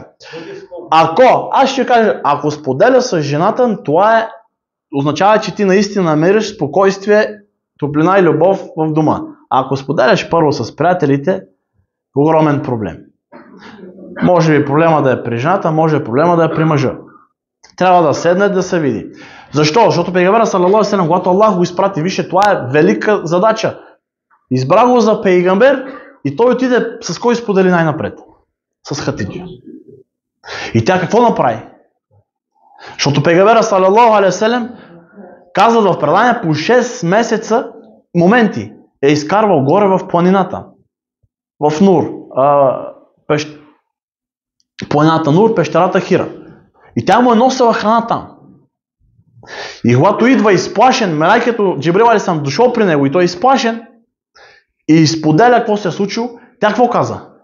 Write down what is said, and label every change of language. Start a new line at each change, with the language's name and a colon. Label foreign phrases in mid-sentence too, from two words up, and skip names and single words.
Bulgarian: Аз ще кажа, ако споделя с жената, това означава, че ти наистина намериш спокойствие, топлина и любов в дома. Ако споделяш първо с приятелите, огромен проблем. Може би проблема да е при жената, може проблема да е при мъжа. Трябва да седне да се види. Защо? Защото пейгамбера,
Arabic: صلى الله عليه وسلم,
Bulgarian: когато Аллах го изпрати, вижте, това е велика задача. Избра го за пейгамбер и той отиде с кой сподели най-напред? С Хатиджа. И тя какво направи? Защото пейгамбера,
Arabic: صلى الله عليه وسلم,
Bulgarian: казват в предание, по 6 месеца моменти е изкарвал горе в планината. В Нур. Планината Нур, пещерата Хира. И тя му е носила храна там. И когато идва изплашен, мелайкето Джибрил алейхиссалам дошъл при него и той е изплашен и изподеля какво се е случило, тя какво каза?